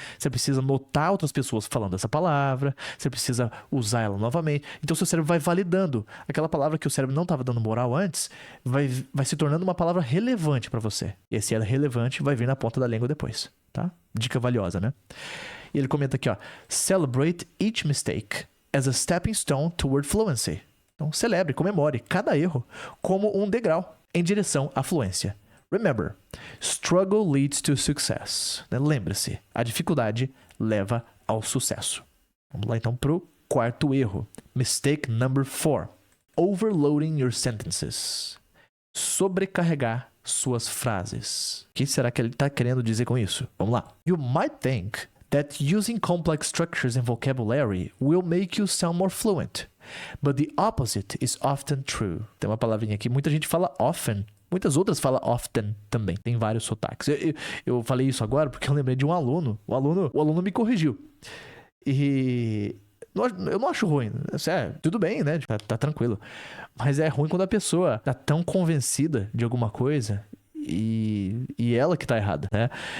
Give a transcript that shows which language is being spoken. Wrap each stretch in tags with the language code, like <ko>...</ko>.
<pt>Você precisa notar outras pessoas falando essa palavra. Você precisa usar ela novamente. Então, seu cérebro vai validando. Aquela palavra que o cérebro não estava dando moral antes, vai se tornando uma palavra relevante para você. E se ela é relevante, vai vir na ponta da língua depois. Tá? Dica valiosa, né? E ele comenta aqui, ó.</pt> <en>Celebrate each mistake as a stepping stone toward fluency.</en> <pt>Então, celebre, comemore cada erro como um degrau em direção à fluência.</pt> <en>Remember, struggle leads to success.</en> <pt>Lembre-se, a dificuldade leva ao sucesso. Vamos lá então pro quarto erro.</pt> <en>Mistake number 4. Overloading your sentences.</en> <pt>Sobrecarregar suas frases. O que será que ele está querendo dizer com isso? Vamos lá.</pt> <en>You might think that using complex structures and vocabulary will make you sound more fluent. But the opposite is often true.</en> <pt>Tem uma palavrinha aqui, muita gente fala often. Muitas outras falam often também. Tem vários sotaques. Eu falei isso agora porque eu lembrei de um aluno. O aluno me corrigiu. E Eu não acho ruim. Tudo bem, né? Tá tranquilo. Mas é ruim quando a pessoa tá tão convencida de alguma coisa e ela que tá errada, né?</pt>